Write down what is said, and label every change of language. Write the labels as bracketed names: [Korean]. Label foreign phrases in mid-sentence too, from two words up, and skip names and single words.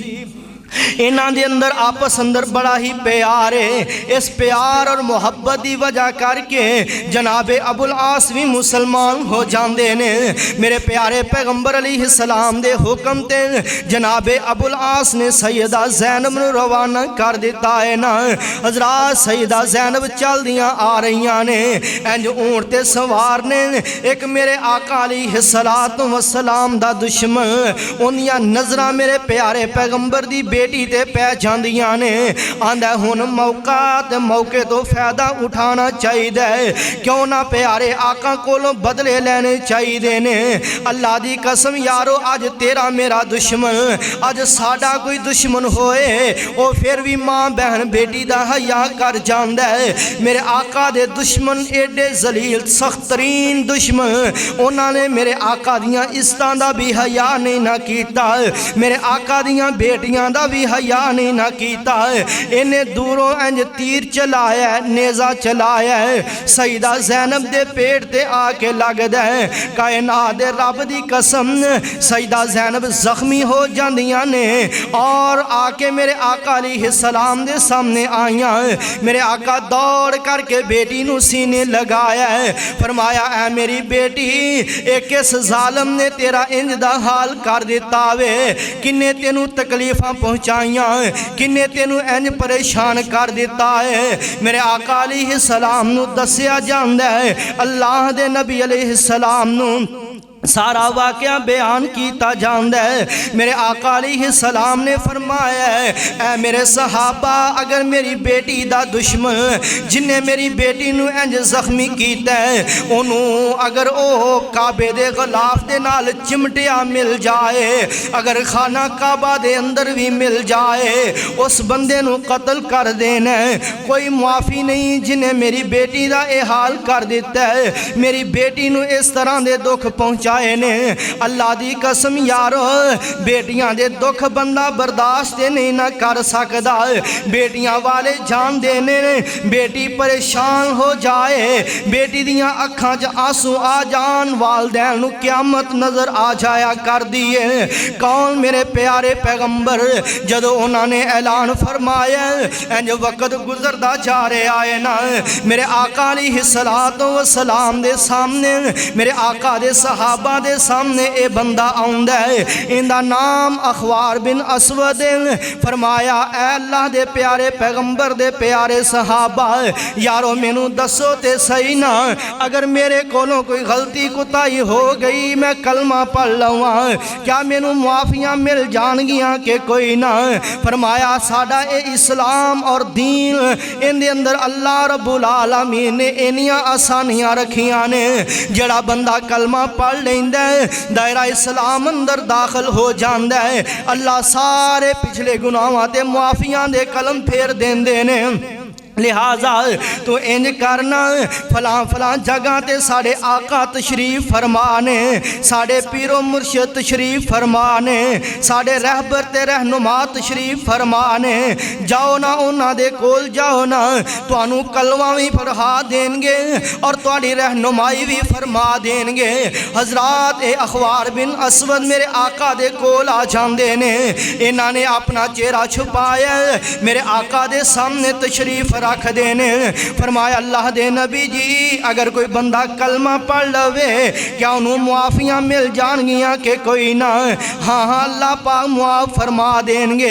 [Punjabi] انہاں دے اندر آپس اندر بڑا ہی پیار ہے اس پیار اور محبت دی وجہ کر کے جناب ابو العاص بھی مسلمان ہو جاندے نے میرے پیارے پیغمبر علیہ السلام دے حکم تے جناب ابو العاص نے سیدہ زینب نو روانہ کر دیتا ہے نا حضرات سیدہ زینب چل دیاں آ رہیاں نے انج اونٹ تے سوار نے ایک میرے آقا علیہ السلام دا دشمن انہیاں نظرہ میرے پیارے پیغمبر دی بیٹی تے پہ جاندیاں نے آندہ ہن موقع تو فائدہ اٹھانا چاہی دے کیوں نہ پیارے آقا کولوں بدلے لینے چاہی دے نے اللہ دی قسم یارو آج تیرا میرا دشمن آج ساڑا کوئی دشمن ہوئے او پھر بھی ماں بہن بیٹی دا حیا کر جاندہ ہے میرے آقا دے دشمن ایڈے ذلیل سخت ترین دشمن انہاں نے میرے آقا دیاں عزتاں دا بھی حیا نہیں نہ کیتا میرے آقا دیاں بیٹیاں دا بھی حیا نہیں نہ کیتا ہے انہیں دوروں انج تیر چلایا ہے نیزہ چلایا ہے سیدہ زینب دے پیٹ تے آکے لگ دے کائنات دے رب دی قسم سیدہ زینب زخمی ہو جاندیاں نے اور آکے میرے آقا علیہ السلام دے سامنے آئیاں میرے آقا دوڑ کر کے بیٹی نو سینے لگایا ہے فرمایا اے میری بیٹی ایک اس ظالم نے تیرا انج دا حال کر دیتا وے کنے تینوں تکلیفاں پہنچائیاں کنے تینوں انج پریشان کر دیتا ہے میرے آقا علیہ السلام نو دسیا جاندہ ہے اللہ دے نبی علیہ السلام نو سارا واقعہ بیان کیتا جاندہ ہے میرے آقا علیہ السلام نے فرمایا ہے اے میرے صحابہ اگر میری بیٹی دا دشمن جنہیں میری بیٹی نو انج زخمی کیتا ہے انہوں اگر او کعبے دے غلاف دے نال چمٹیا مل جائے اگر خانہ کعبہ دے اندر بھی مل جائے اس بندے نو قتل کر دینا ہے کوئی معافی نہیں جنہیں میری بیٹی دا اے حال کر دیتا ہے میری بیٹی نو اس طرح دے دکھ پہنچا نے اللہ دی قسم یارو بیٹیاں دے دکھ بندہ برداشت نہیں نہ کر سکدا بیٹیاں والے جان دینے بیٹی پریشان ہو جائے بیٹی دیاں اکھاں چ آنسو آ جان والدین نو قیامت نظر آ جایا کر دیے کون میرے پیارے پیغمبر جدو انہوں نے اعلان فرمایا انج وقت گزردہ جا رہے آئے نا میرے آقا علیہ السلام دے سامنے میرے آقا دے صحابہ دے سامنے اے بندہ آؤندہ ہے اندہ نام اخوار بن اسود فرمایا اے اللہ دے پیارے پیغمبر دے پیارے صحابہ یارو مینوں دسو تے صحیح نا اگر میرے کولوں کوئی غلطی کتائی ہو گئی میں کلمہ پڑھ لوں کیا مینوں معافیاں مل جان گیاں کہ کوئی نہ فرمایا ساڑا اے اسلام اور دین ان دے اندر اللہ رب العالمین نے انیاں آسانیاں رکھیاں نے جڑا بندہ کلمہ پڑھ لیندہ ہے دائرہ اسلام اندر داخل ہو جاندہ ہے اللہ سارے پچھلے گناہاں تے معافیاں دے قلم پھیر دین دینے لہذا تو انج کرنا فلاں جگہ تے ساڑے آقا تشریف فرمانے ساڑے پیر و مرشد تشریف فرمانے ساڑے رہبر تے رہنما تشریف فرمانے جاؤ نا انہاں دے کول جاؤ نا تو انو کلمہ بھی پڑھا دیں گے اور توڑی رہنمائی بھی فرما دیں گے حضرات اے اخوار بن اسود میرے آقا دے کول آ جاندے نے انہاں نے اپنا چہرہ چھپایا میرے آقا دے سامنے تشریف رکھ دینے۔ فرمایا اللہ دے نبی جی اگر کوئی بندہ کلمہ پڑھ لوے کیا انہوں معافیاں مل جان گیاں کہ کوئی نہ؟ ہاں ہاں اللہ پاک معاف فرما دیں گے۔